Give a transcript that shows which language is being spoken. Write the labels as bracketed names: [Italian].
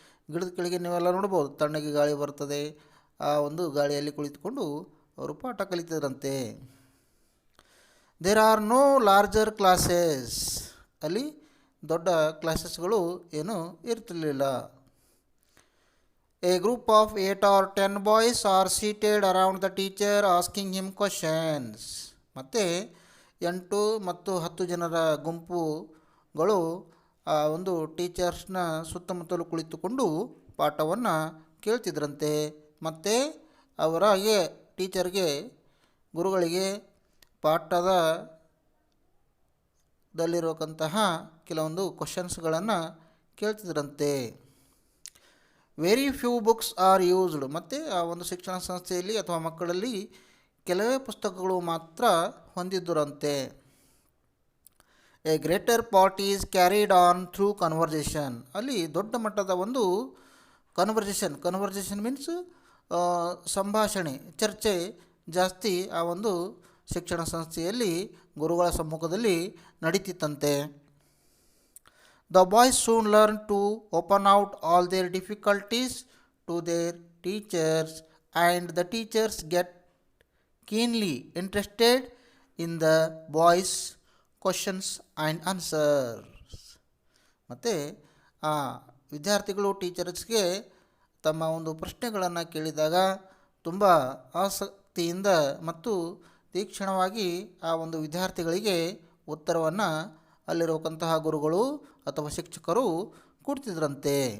[Kannada] ಗಿಡದ ಕೆಳಗೆ ನೀವೆಲ್ಲ ನೋಡ್ಬೋದು, ತಣ್ಣಗೆ ಗಾಳಿ ಬರ್ತದೆ. ಆ ಒಂದು ಗಾಳಿಯಲ್ಲಿ ಕುಳಿತುಕೊಂಡು ಅವರು ಪಾಠ ಕಲಿತಿದ್ರಂತೆ. [English] there are no larger classes, [Kannada] ಅಲ್ಲಿ ದೊಡ್ಡ ಕ್ಲಾಸಸ್ಗಳು ಏನೂ ಇರ್ತಿರಲಿಲ್ಲ. [English] A group of 8 or 10 boys are seated around the teacher asking him questions. [Kannada] ಮತ್ತು 8 ಮತ್ತು 10 ಜನರ ಗುಂಪುಗಳು ಆ ಒಂದು ಟೀಚರ್ಸ್ನ ಸುತ್ತಮುತ್ತಲು ಕುಳಿತುಕೊಂಡು ಪಾಠವನ್ನು ಕೇಳ್ತಿದ್ರಂತೆ. ಮತ್ತು ಅವರಾಗೆ ಟೀಚರ್ಗೆ, ಗುರುಗಳಿಗೆ ಪಾಠದಲ್ಲಿರುವಂತಹ ಕೆಲವೊಂದು ಕ್ವಶನ್ಸ್ಗಳನ್ನು ಕೇಳ್ತಿದ್ರಂತೆ. [English] Very few books are used. [Kannada] ಮತ್ತು ಆ ಒಂದು ಶಿಕ್ಷಣ ಸಂಸ್ಥೆಯಲ್ಲಿ ಅಥವಾ ಮಕ್ಕಳಲ್ಲಿ ಕೆಲವೇ ಪುಸ್ತಕಗಳು ಮಾತ್ರ ಹೊಂದಿದ್ದರಂತೆ. [English] A greater part is carried on through conversation. [Kannada] ಅಲ್ಲಿ ದೊಡ್ಡ ಮಟ್ಟದ ಒಂದು ಕನ್ವರ್ಜೇಷನ್ ಮೀನ್ಸ್ ಸಂಭಾಷಣೆ, ಚರ್ಚೆ ಜಾಸ್ತಿ ಆ ಒಂದು ಶಿಕ್ಷಣ ಸಂಸ್ಥೆಯಲ್ಲಿ ಗುರುಗಳ ಸಮ್ಮುಖದಲ್ಲಿ ನಡೀತಿತ್ತಂತೆ. [English] The boys soon learn to open out all their difficulties to their teachers, and the teachers get keenly interested in the boys' questions and answers. [Kannada] ಮತ್ತು ಆ ವಿದ್ಯಾರ್ಥಿಗಳು ಟೀಚರ್ಸ್ಗೆ ತಮ್ಮ ಒಂದು ಪ್ರಶ್ನೆಗಳನ್ನು ಕೇಳಿದಾಗ ತುಂಬ ಆಸಕ್ತಿಯಿಂದ ಮತ್ತು ತೀಕ್ಷ್ಣವಾಗಿ ಆ ಒಂದು ವಿದ್ಯಾರ್ಥಿಗಳಿಗೆ ಉತ್ತರವನ್ನು ಅಲ್ಲಿರುವಂತಹ ಗುರುಗಳು ಅಥವಾ ಶಿಕ್ಷಕರು ಕೊಡ್ತಿದ್ರಂತೆ.